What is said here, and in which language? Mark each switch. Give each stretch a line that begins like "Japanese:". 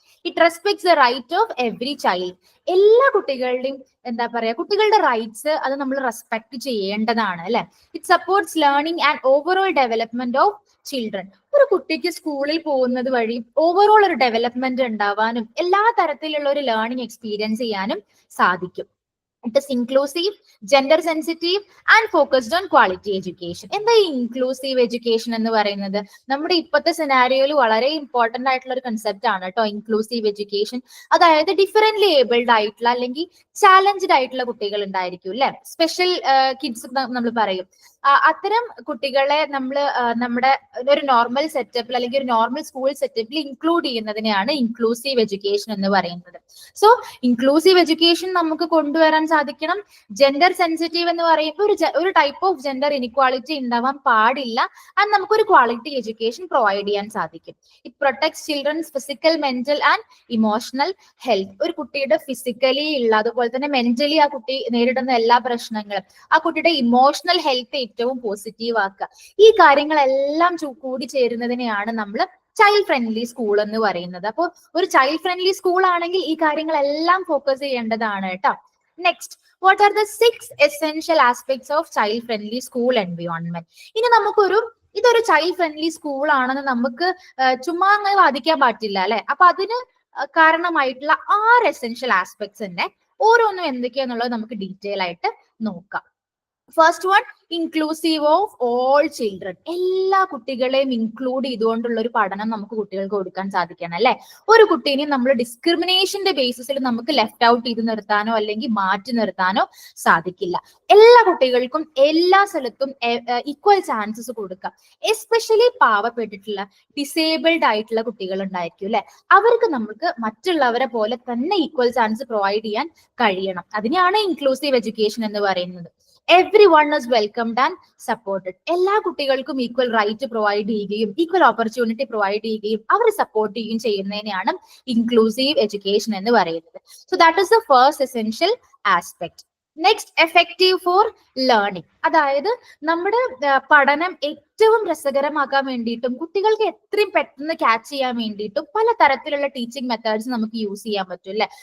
English: It respects the right of every child.
Malayalam: എല്ലാ കുട്ടികളുടെയും എന്താ പറയാ, കുട്ടികളുടെ റൈറ്റ്സ് അത് നമ്മൾ റെസ്പെക്ട് ചെയ്യേണ്ടതാണ് അല്ലെ.
English: It supports learning and overall development of children.
Malayalam: ഒരു കുട്ടിക്ക് സ്കൂളിൽ പോകുന്നത് വഴി ഓവറോൾ ഒരു ഡെവലപ്മെന്റ് ഉണ്ടാവാനും എല്ലാ തരത്തിലുള്ള ഒരു ലേണിംഗ് എക്സ്പീരിയൻസ് ചെയ്യാനും സാധിക്കും.
English: It is inclusive, gender sensitive and focused on quality education.
Malayalam: എന്താ ഈ ഇൻക്ലൂസീവ് എഡ്യൂക്കേഷൻ എന്ന് പറയുന്നത്? നമ്മുടെ ഇപ്പോഴത്തെ സിനാരിയോയിൽ വളരെ ഇമ്പോർട്ടന്റ് ആയിട്ടുള്ള ഒരു കൺസെപ്റ്റ് ആണ് കേട്ടോ ഇൻക്ലൂസീവ് എഡ്യൂക്കേഷൻ. അതായത് ഡിഫറെന്റ്ലി ഏബിൾഡ് ആയിട്ടുള്ള അല്ലെങ്കിൽ ചാലഞ്ച്ഡ് ആയിട്ടുള്ള കുട്ടികൾ ഉണ്ടായിരിക്കും അല്ലെ, സ്പെഷ്യൽ കിഡ്സ് നമ്മൾ പറയും. അത്തരം കുട്ടികളെ നമ്മൾ നമ്മുടെ ഒരു നോർമൽ സെറ്റപ്പിൽ അല്ലെങ്കിൽ ഒരു നോർമൽ സ്കൂൾ സെറ്റപ്പിൽ ഇൻക്ലൂഡ് ചെയ്യുന്നതിനെയാണ് ഇൻക്ലൂസീവ് എഡ്യൂക്കേഷൻ എന്ന് പറയുന്നത്. സോ ഇൻക്ലൂസീവ് എഡ്യൂക്കേഷൻ നമുക്ക് കൊണ്ടുവരാൻ സാധിക്കണം. ജെൻഡർ സെൻസിറ്റീവ് എന്ന് പറയുമ്പോൾ ഒരു ടൈപ്പ് ഓഫ് ജെൻഡർ ഇനിക്വാളിറ്റി ഉണ്ടാവാൻ പാടില്ല. ആൻഡ് നമുക്കൊരു ക്വാളിറ്റി എഡ്യൂക്കേഷൻ പ്രൊവൈഡ് ചെയ്യാൻ സാധിക്കും.
English: It protects children's physical, mental and emotional health.
Malayalam: ഒരു കുട്ടിയുടെ ഫിസിക്കലി ഉള്ള അതുപോലെ തന്നെ മെന്റലി ആ കുട്ടി നേരിടുന്ന എല്ലാ പ്രശ്നങ്ങളും, ആ കുട്ടിയുടെ ഇമോഷണൽ ഹെൽത്ത് ഏറ്റവും പോസിറ്റീവ് ആക്കുക. ഈ കാര്യങ്ങളെല്ലാം കൂടി ചേരുന്നതിനെയാണ് നമ്മൾ ചൈൽഡ് ഫ്രണ്ട്ലി സ്കൂൾ എന്ന് പറയുന്നത്. അപ്പോൾ ഒരു ചൈൽഡ് ഫ്രണ്ട്ലി സ്കൂൾ ആണെങ്കിൽ ഈ കാര്യങ്ങളെല്ലാം ഫോക്കസ് ചെയ്യേണ്ടതാണ് കേട്ടോ.
English: Next, what are the 6 essential aspects of child friendly school environment?
Malayalam: ഇനി ഇതൊരു ചൈൽഡ് ഫ്രണ്ട്ലി സ്കൂൾ ആണെന്ന് നമുക്ക് ചുമ്മാ അങ്ങനെ വാദിക്കാൻ പറ്റില്ല അല്ലെ. അപ്പൊ അതിന് കാരണമായിട്ടുള്ള 6
English: essential aspects
Malayalam: തന്നെ ഓരോന്നും എന്തൊക്കെയാന്നുള്ളത് നമുക്ക് ഡീറ്റെയിൽ ആയിട്ട് നോക്കാം.
English: First one, inclusive of all children.
Malayalam: എല്ലാ കുട്ടികളെയും ഇൻക്ലൂഡ് ചെയ്തുകൊണ്ടുള്ള ഒരു പഠനം നമുക്ക് കുട്ടികൾക്ക് കൊടുക്കാൻ സാധിക്കണം അല്ലെ. ഒരു കുട്ടീനെ നമ്മൾ ഡിസ്ക്രിമിനേഷന്റെ ബേസിസിൽ നമുക്ക് ലെഫ്റ്റ് ഔട്ട് ചെയ്ത് നിർത്താനോ അല്ലെങ്കിൽ മാറ്റി നിർത്താനോ സാധിക്കില്ല. എല്ലാ കുട്ടികൾക്കും എല്ലാ സ്ഥലത്തും ഈക്വൽ ചാൻസസ് കൊടുക്കാം. എസ്പെഷ്യലി പാവപ്പെട്ടിട്ടുള്ള ഡിസേബിൾഡ് ആയിട്ടുള്ള കുട്ടികൾ ഉണ്ടായിരിക്കും അല്ലെ. അവർക്ക് നമുക്ക് മറ്റുള്ളവരെ പോലെ തന്നെ ഈക്വൽ ചാൻസ് പ്രൊവൈഡ് ചെയ്യാൻ കഴിയണം. അതിനെയാണ് ഇൻക്ലൂസീവ് എഡ്യൂക്കേഷൻ എന്ന് പറയുന്നത്.
English: Everyone is welcomed and supported.
Malayalam: എല്ലാ കുട്ടികൾക്കും ഈക്വൽ റൈറ്റ് പ്രൊവൈഡ് ചെയ്യുകയും ഈക്വൽ ഓപ്പർച്യൂണിറ്റി പ്രൊവൈഡ് ചെയ്യുകയും അവരെ സപ്പോർട്ട് ചെയ്യുകയും ചെയ്യുന്നതിനെയാണ് ഇൻക്ലൂസീവ് എഡ്യൂക്കേഷൻ എന്ന് പറയുന്നത്.
English: So that is the first essential aspect. Next, effective for learning.
Malayalam: അതായത് നമ്മുടെ പഠനം ഏറ്റവും രസകരമാക്കാൻ വേണ്ടിയിട്ടും കുട്ടികൾക്ക് എത്രയും പെട്ടെന്ന് ക്യാച്ച് ചെയ്യാൻ വേണ്ടിയിട്ടും പല തരത്തിലുള്ള ടീച്ചിങ് മെത്തേഡ്സ് നമുക്ക് യൂസ് ചെയ്യാൻ പറ്റും അല്ലെ.